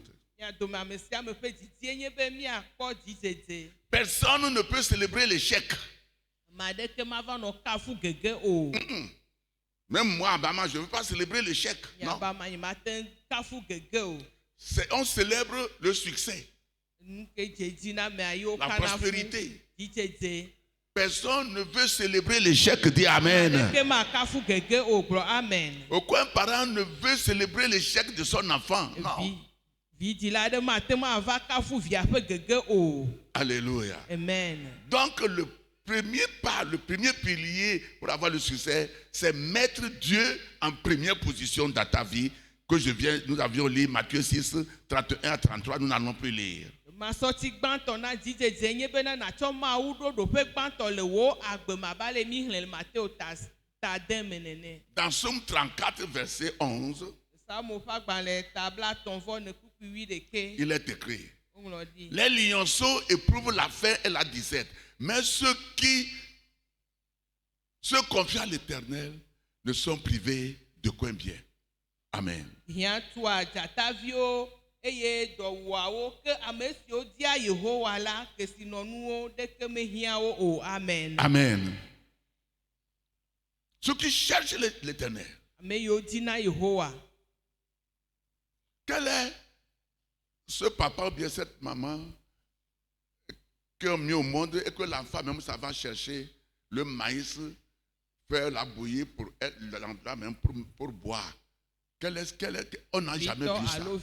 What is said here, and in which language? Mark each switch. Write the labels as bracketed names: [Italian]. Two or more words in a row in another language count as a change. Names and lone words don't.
[Ewe] Mia dome ame sia ame ƒe didie nye be miakpɔ dzidzedze. [French] Personne ne peut célébrer l'échec. [Ewe] Ame aɖeke mava nɔ kafu gege o. [French] Même moi, Abama, je ne veux pas célébrer l'échec. Non. [Ewe] Miabama yi mate ŋu kafu gege o. [French] On célèbre le succès, [Ewe] Nu ke dze dzi na amea yiwo la kana fu [French] prospérité. [Ewe] dzidzedze. [French] Personne ne veut célébrer l'échec, dis Amen. [Ewe] Aɖeke makafu gege o gblɔ amen. [French] Aucun parent ne veut célébrer l'échec de son enfant. Non. [Ewe] Vidzila aɖe mate ŋu ava kafu via ƒe gege o. [French] Alléluia. Amen. Donc le premier pas, le premier pilier pour avoir le succès, c'est mettre Dieu en première position dans ta vie. Nous avions lu Matthieu 6, 31 à 33, nous n'allons plus lire. [Ewe] Masɔti gbãtɔ na dzidzedze nye bena natsɔ Mawu ɖo ɖoƒe gbãtɔ le wo agbe maba le mi xlẽ le Mateo ta de me nene. [French] Dans Somme 34, verset 11, [Ewe] Samu ƒe agbalẽ tabla tɔ̃vɔ ne kpukpui 11. [French] il est écrit: [Ewe] Woŋlɔ ɖi. [French] les lionceaux éprouvent la faim et la disette, mais ceux qui se confient à l'Éternel ne sont privés de coin bien. Amen. [Ewe] Hiã tua dzataviwo eye dɔwɔawo ke ame siwo dia Yehowa la kesinɔnuwo ɖeke mehiãwo o. Amen. Amen. [French] Ceux qui cherchent l'Éternel. [Ewe] Ame yiwo dina Yehowa. [French] Quel est ce papa ou bien cette maman qui ont mis au monde et que l'enfant même ça va chercher le maïs, faire la bouillie pour être l'endroit même pour boire. On n'a jamais vu ça.